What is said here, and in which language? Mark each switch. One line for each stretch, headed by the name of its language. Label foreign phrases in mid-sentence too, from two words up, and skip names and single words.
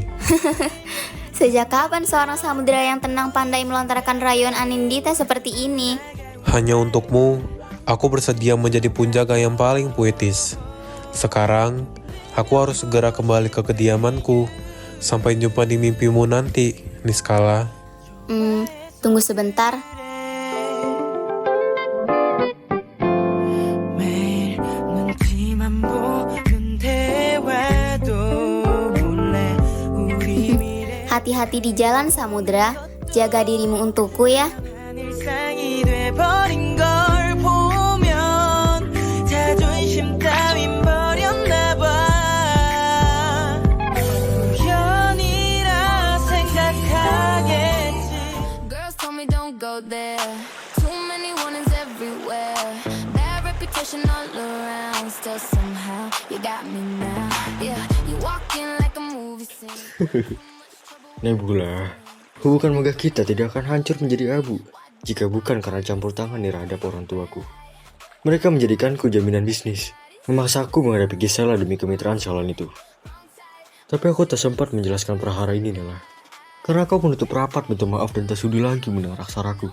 Indonesian: Sejak kapan seorang Samudra yang tenang pandai melontarkan rayuan Anindita seperti ini? Hanya untukmu, aku bersedia menjadi penjaga yang paling puitis. Sekarang, aku harus segera kembali ke kediamanku. Sampai jumpa di mimpimu nanti, Niskala. Tunggu sebentar.
Korean: 매일 눈치만 보는 대화도 몰래 우리 미래는
Indonesian: Hati-hati di jalan, Samudra. Jaga dirimu untukku ya.
Korean: 일상이 돼버린 걸 보면 자존심 따윈 버렸나 봐. 우연이라 생각하겠지.
English: Girls told me don't go there. Too many warnings everywhere. Bad reputation all around. Still somehow you got me now. Yeah, you walk in like a movie
Indonesian: Nebula, hubungan megah kita tidak akan hancur menjadi abu jika bukan karena campur tangan terhadap orang tuaku. Mereka menjadikanku jaminan bisnis, memaksaku menghadapi Gisela demi kemitraan sialan itu. Tapi aku tak sempat menjelaskan perhara ini, Nela. Karena kau menutup rapat minta maaf dan tak sudi lagi mendengar aksaraku.